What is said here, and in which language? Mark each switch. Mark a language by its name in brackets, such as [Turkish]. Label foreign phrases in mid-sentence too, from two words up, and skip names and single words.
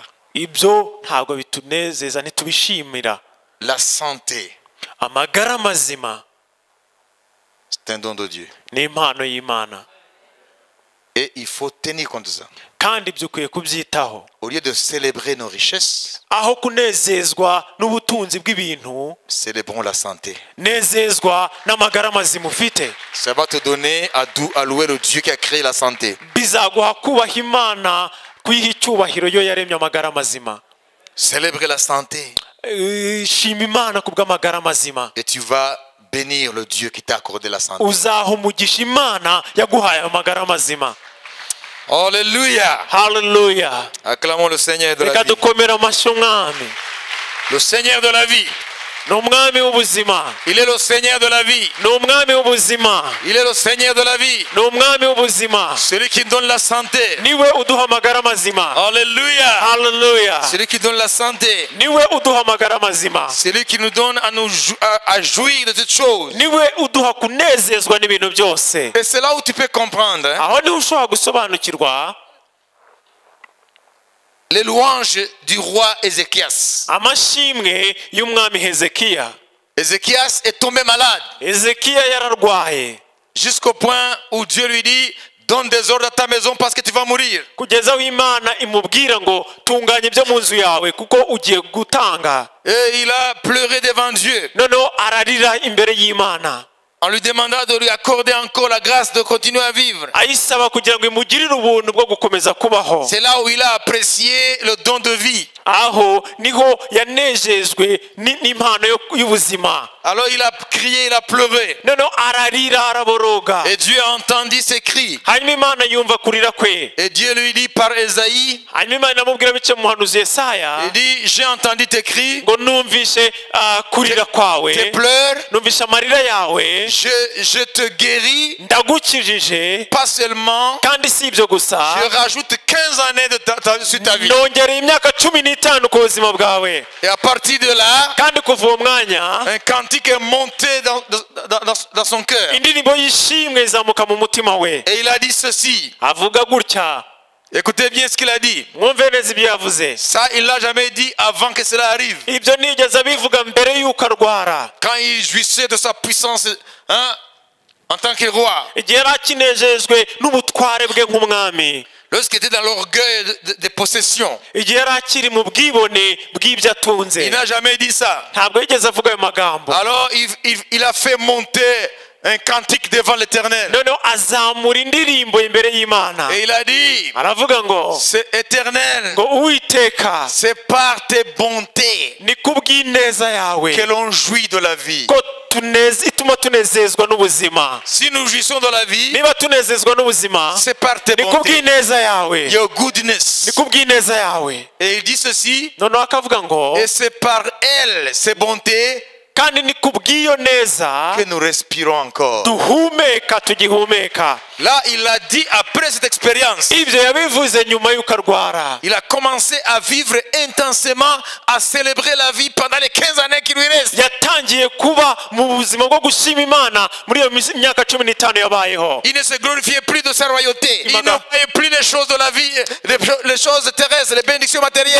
[Kinyarwanda] Ibyo ntabwo bitunezeza ntitubishimira. [French] La santé, [Kinyarwanda] Amagara mazima [French] c'est un don de Dieu. [Kinyarwanda] ni impano y'Imana [French] Et il faut tenir compte de ça. [Kinyarwanda] kandi ibyo ukwiye kubyitaho. [French] Au lieu de célébrer nos richesses, [Kinyarwanda] Aho kunezezwa n'ubutunzi bw'ibintu, [French] célébrons la santé. [Kinyarwanda] nezezwa n'amagara mazima ufite. [French] Ça va te donner à louer le Dieu qui a créé la santé. [Kinyarwanda] Bizaguha kubaha Imana kuyiha icyubahiro yo yaremye amagara mazima. [French] Célébrer la santé. [Kinyarwanda] Shima Imana kubw'amagara mazima. [French] Et tu vas bénir le Dieu qui t'a accordé la santé. [Kinyarwanda] Uzaha umugisha Imana yaguhaye amagara mazima. [French] Alléluia. [Kinyarwanda] Hallelujah. [French] Acclamons le Seigneur de la [Kinyarwanda] Reka [French] vie. [Kinyarwanda] dukomere amashyi umwami. [French] Le Seigneur de la vie. [Kinyarwanda] Ni umwami w'ubuzima. [French] Il est le Seigneur de la vie. [Kinyarwanda] Ni umwami w'ubuzima. [French] Il est le Seigneur de la vie. [Kinyarwanda] Ni umwami w'ubuzima. [French] Celui qui donne la santé. [Kinyarwanda] Niwe uduha amagara mazima. [French] Alléluia. [Kinyarwanda] Hallelujah. [French] Celui qui donne la santé. [Kinyarwanda] Niwe uduha amagara mazima. [French] Celui qui nous donne à jouir de toutes choses. [Kinyarwanda] Niwe uduha kunezezwa n'ibintu byose. [French] Et c'est là où tu peux comprendre [Kinyarwanda] Aho niho ushobora gusobanukirwa [French] les louanges du roi Ézéchias. [Kinyarwanda] amashimwe y'umwami Hezekiya. [French] Ézéchias est tombé malade [Kinyarwanda] Hezekiya yararwaye [French] jusqu'au point où Dieu lui dit donne des ordres à ta maison parce que tu vas mourir. [Kinyarwanda] kugeza aho Imana imubwira ngo tunganya ibyo mu nzu yawe kuko ugiye gutanga. [French] Et il a pleuré devant Dieu. [Kinyarwanda] Noneho ararira imbere y'Imana [French] On lui demanda de lui accorder encore la grâce de continuer à vivre. [Kinyarwanda] ayisaba kugira ngo imugirire ubuntu bwo gukomeza kubaho. [French] C'est là où il a apprécié le don de vie. [Kinyarwanda] Aho niho yanejejwe n'impano y'ubuzima. [French] Alors il a crié, il a pleuré. [Kinyarwanda] Noneho ararira araboroga. [French] Et Dieu a entendu ses cris. [Kinyarwanda] Hanyuma Imana yumva kurira kwe. [French] Et Dieu lui dit par Esaïe, [Kinyarwanda] Hanyuma Imana inamubwira bice mu muhanuzi Yesaya [French] il dit, j'ai entendu tes cris, [Kinyarwanda] ngo numvishe kurira kwawe, [French] tes pleurs, [Kinyarwanda] numvishe amarira yawe, [French] je te guéris, [Kinyarwanda] ndagukijije, [French] pas seulement, [Kinyarwanda] kandi si ibyo gusa, [French] je rajoute 15 années sur ta vie. [Kinyarwanda] nongereye imyaka 15 ku buzima bwawe. [French] Et à partir de là, [Kinyarwanda] Kandi kuva uwo mwanya [French] un cantique est monté dans son cœur. [Kinyarwanda] indirimbo y'ishimwe izamuka mu mutima we. [French] Et il a dit ceci. [Kinyarwanda] Avuga gutya, [French] Écoutez bien ce qu'il a dit. [Kinyarwanda] mwumve neza ibyo yavuze. [French] Ça, il l'a jamais dit avant que cela arrive. [Kinyarwanda] Ibyo nigeze abivuga mbere y'uko arwara, [French] Quand il jouissait de sa puissance en tant que roi. [Kinyarwanda] igihe yari akinejejwe n'ubutware bwe nk'umwami, [French] Lorsqu'il était dans l'orgueil des possessions. [Kinyarwanda] igihe yari akiri mu bwibone bw'ibyo atunze, [French] Il n'a jamais dit ça. [Kinyarwanda] ntabwo yigeze avuga ayo magambo. [French] Alors il a fait monter un cantique devant l'Éternel. [Kinyarwanda] noneho azamura indirimbo imbere y'Imana, [French] Et il a dit, [Kinyarwanda] aravuga ngo [French] c'est éternel, [Kinyarwanda] ngo Uwiteka, [French] c'est par tes bontés [Kinyarwanda] ni kubw'ineza yawe [French] que l'on jouit de la vie. [Kinyarwanda] ko ituma tunezezwa n'ubuzima. [French] Si nous jouissons de la vie, [Kinyarwanda] Niba tunezezwa n'ubuzima, [French] c'est par tes [Kinyarwanda] ni [French] bontés, [Kinyarwanda] kubw'ineza yawe, [English] your goodness. [Kinyarwanda] ni kubw'ineza yawe. [French] Et il dit ceci, [Kinyarwanda] noneho akavuga ngo [French] et c'est par elle, ces bontés, [Kinyarwanda] kandi ni kubw'iyo neza [French] que nous respirons encore. [Kinyarwanda] duhumeka, tugihumeka. [French] Là, il a dit après cette expérience, [Kinyarwanda] Ibyo yabivuze nyuma y'uko arwara. [French] il a commencé à vivre intensément, à célébrer la vie pendant les 15 années qui lui restent. [Kinyarwanda] Yatangiye kuba mu buzima bwo gushima Imana muri iyo myaka 15 yabayeho. [French] Il ne se glorifiait plus de sa royauté. Il ne Imaga- voyait plus les choses de la vie, les choses terrestres, les bénédictions matérielles.